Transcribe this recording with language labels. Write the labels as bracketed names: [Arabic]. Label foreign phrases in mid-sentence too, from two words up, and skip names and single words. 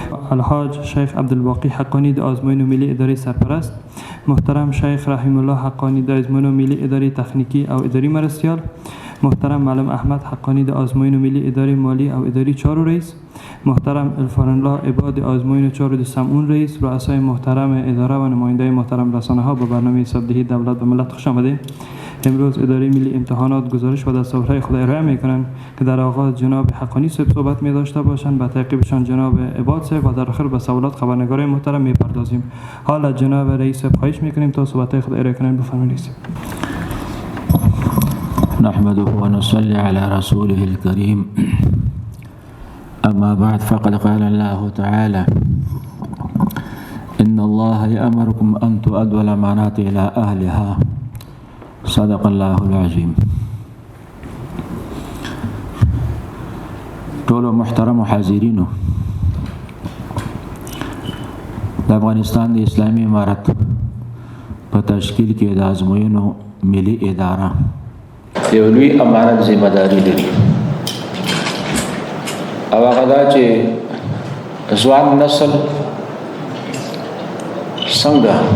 [Pashto] الحاج شیخ عبدالباقی حقانی د آزمون ملی اداری سرپرست، محترم شیخ رحیم الله حقانی د آزمون ملی اداری تخنیکی او اداری مرستیال، محترم معلم احمد حقانی د آزمون ملی اداری مالی او اداری چارو رئیس، محترم الفان الله عباد آزمون چارو د سمعون رئیس، [Persian] رؤسای محترم اداره و نماینده محترم رسانه ها به برنامه حسابدهی دولت و ملت خوش آمدید. امروز اداره ملی امتحانات گزارش و دستاوردهای خود ارائه میکنند که در آغاز جناب حقانی صحبت می داشته باشند، به تعقیبشان جناب عباد صاحب و در آخر به سوالات خبرنگارای محترم میپردازیم. حالا جناب رئیس صاحب خواهش میکنیم تا صحبتهای خود ارائه کنند. بفرمایید. [Arabic] نحمده و نصلي على رسوله الكريم. أما بعد فقد قال الله تعالى: إن الله يأمركم أن تؤدوا الأمانات إلى أهلها. صدق الله العظيم. [Pashto] ټولو محترم حاضرینو، د افغانستان د اسلامي امارت په تشکیل کې د ازموینو ملي اداره یو لوی امانت ذمہ داری لري، او هغه دا چې ځوان نسل څنګه